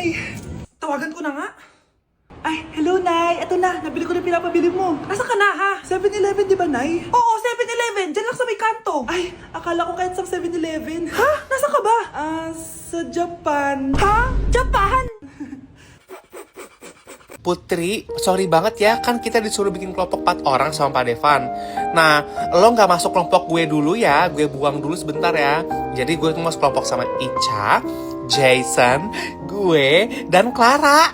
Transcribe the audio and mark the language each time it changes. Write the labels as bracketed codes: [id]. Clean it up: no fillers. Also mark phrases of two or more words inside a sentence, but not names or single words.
[tl] Tawagan ko na nga. Hello, Nay. Eto na, nabili ko na yung pinapabili mo. Nasa ka na, ha? 7-Eleven, di ba, Nay? Oo, 7-Eleven. Diyan lang sa may kanto. Akala ko kahit sa 7-Eleven. Ha? Nasa ka ba? Sa Japan. Ha? Japan? [id] Putri, sorry banget ya, kan kita disuruh bikin kelompok 4 orang sama Pak Devan. Nah, lo nggak masuk kelompok gue dulu ya, gue buang dulu sebentar ya. Jadi gue tuh masuk kelompok sama Ica, Jason, gue, dan Clara.